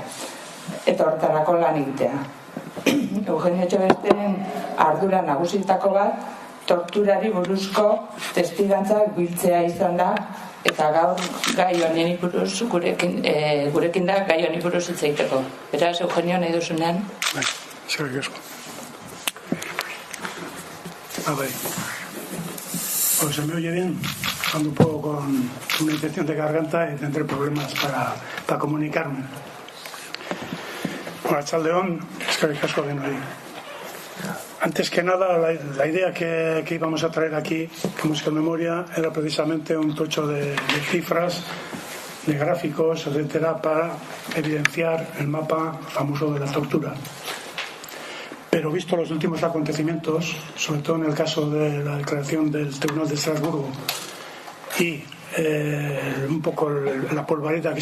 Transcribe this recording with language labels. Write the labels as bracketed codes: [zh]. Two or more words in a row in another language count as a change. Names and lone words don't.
[eu] Eta horretarako lan egitea. Eugenio Etxebesteren ardura nagusietako bat, torturari buruzko testigantzak biltzea izan da, eta gaur gai honen buruz gurekin da gai honen buruz hitz egiteko. Beraz, Eugenio, nahi duzunean? Bai, eskerrik asko. Bai. [es] ¿Se me oye bien? Ando un poco con una infección de garganta y tendré problemas para comunicarme. [eu] Bueno, Chaldeón, eskerrik asko denoi. [es] Antes que nada, la idea que íbamos a traer aquí, como Euskal Memoria, era precisamente un tocho de cifras, de gráficos, etcétera, para evidenciar el mapa famoso de la tortura. Pero visto los últimos acontecimientos, sobre todo en el caso de la declaración del Tribunal de Estrasburgo y un poco la polvareda que se